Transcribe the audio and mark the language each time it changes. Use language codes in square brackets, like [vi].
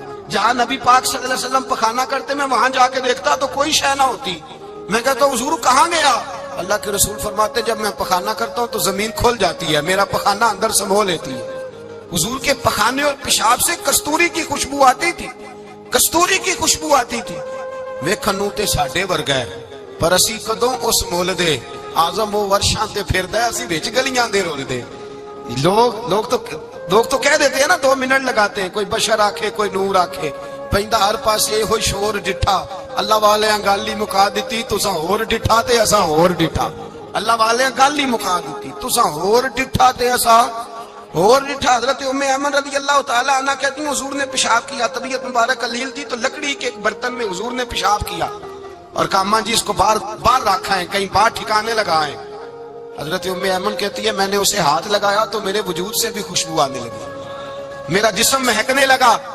[ur] جہاں نبی پاک صلی اللہ علیہ وسلم پخانا کرتے میں وہاں جا کے دیکھتا تو کوئی شے نہ ہوتی. میں کہتا ہوں حضور کہاں گیا؟ اللہ کے رسول فرماتے جب میں پخانا کرتا ہوں تو زمین کھل جاتی ہے, میرا پخانا اندر سمو لیتی ہے. حضور کے پخانے اور پیشاب سے کستوری کی خوشبو آتی تھی, کستوری کی خوشبو آتی تھی. [pa] ویکھنوں تے ساڈے ورگا ہے پر اسی کدوں اس مول دے, آزم وہ ورشاں تے پھردا اسی وچ گلیاں دے رول دے. [ur] لوگ تو کہہ دیتے ہیں نا 2 منٹ لگاتے ہیں, [pa] کوئی بشر آکھے کوئی نور آکھے, پیندا ہر پاسے ہوئی شور ڈٹھا. اللہ والے گل ہی مکا دیتی, تساں ہور ڈٹھا تے اساں ہور ڈٹھا. اللہ والے گل ہی مکا دیتی, تساں ہور ڈٹھا تے اساں ہور ڈٹھا. [ur] حضرت ام ایمن رضی اللہ تعالی عنہ کہتی ہیں حضور نے پیشاب کیا, طبیعت مبارک علیل تھی تو لکڑی کے ایک برتن میں حضور نے پیشاب کیا اور کہا اماں جی اس کو باہر رکھا ہے, کہیں باہر ٹھکانے لگائیں. حضرت ام ایمن کہتی ہے میں نے اسے ہاتھ لگایا تو میرے وجود سے بھی خوشبو آنے لگی, میرا جسم مہکنے لگا.